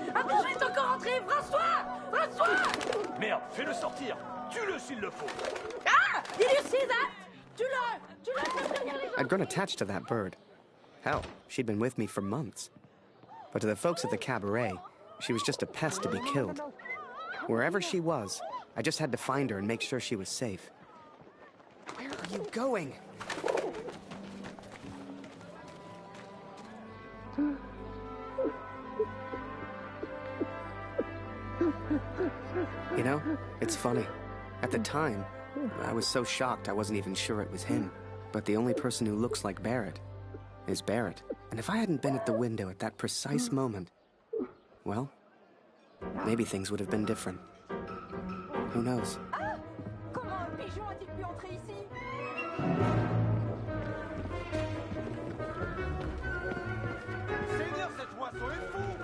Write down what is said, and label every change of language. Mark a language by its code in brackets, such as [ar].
[fr] Attends, est encore entré! François! François! Merde, fais-le sortir. Tue-le s'il le faut. [en] Ah! Did you see that? [fr] Tu l'as fait venir les gens. [en] I'd grown attached to that bird. Hell, she'd been with me for months. But to the folks at the cabaret, she was just a pest to be killed. Wherever she was, I just had to find her and make sure she was safe. Where are you going? You know, it's funny. At the time, I was so shocked I wasn't even sure it was him. But the only person who looks like Barrett is Barrett. And if I hadn't been at the window at that precise moment, well, maybe things would have been different. Who knows? Ah! [fr] Comment un pigeon a-t-il pu entrer ici? Seigneur, cette moisson est fou!